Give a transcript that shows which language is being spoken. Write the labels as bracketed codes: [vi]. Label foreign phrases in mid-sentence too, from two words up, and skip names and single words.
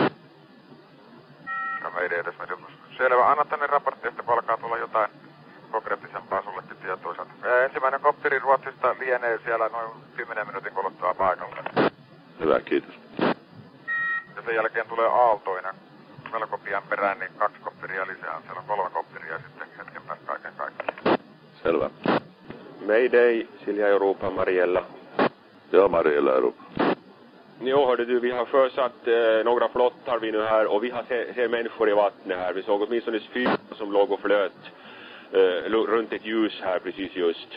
[fi] Ja Mayday, tässä meripelastuskeskus. Selvä, anna tänne raportti, että alkaa tulla jotain konkreettisempaa sullekin tietoiselta. Ensimmäinen kopteri Ruotsista lienee siellä noin 10 minuutin kuluttua paikalle. Hyvä, kiitos. Ja sen jälkeen tulee aaltoinen. Melko pian perään, niin 2 kopteria lisää. Siellä on 3 kopteria sitten hetken päästä kaiken kaikkiaan. Selvä. Mayday, Silja Europa, Mariella. [sv] Ja, Mariella Europa. Jo, hörde du, vi har försatt några flottar vi nu här och vi har ser människor i vattnet här. Vi såg åtminstone 4 som låg och flöt runt ett ljus här precis just.